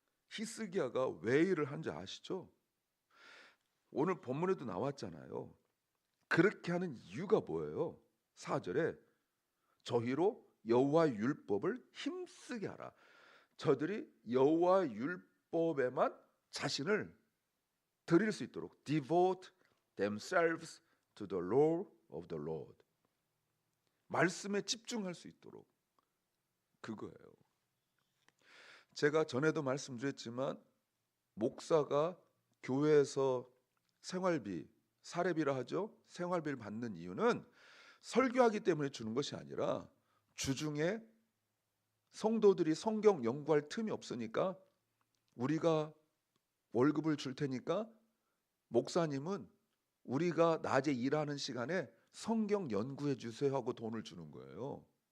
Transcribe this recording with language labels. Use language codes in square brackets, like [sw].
[ko] 히스기야가 왜 일을 한지 아시죠? 오늘 본문에도 나왔잖아요. 그렇게 하는 이유가 뭐예요? 4절에 저희로 여호와 율법을 힘쓰게 하라. 저들이 여호와 율법에만 자신을 드릴 수 있도록 [en] devote themselves to the law of the Lord. [ko] 말씀에 집중할 수 있도록 그거예요. 제가 전에도 말씀드렸지만 목사가 교회에서 생활비, 사례비라 하죠. 생활비를 받는 이유는 설교하기 때문에 주는 것이 아니라 주중에 성도들이 성경 연구할 틈이 없으니까 우리가 월급을 줄 테니까 목사님은 우리가 낮에 일하는 시간에 성경 연구해 주세요 하고 돈을 주는 거예요.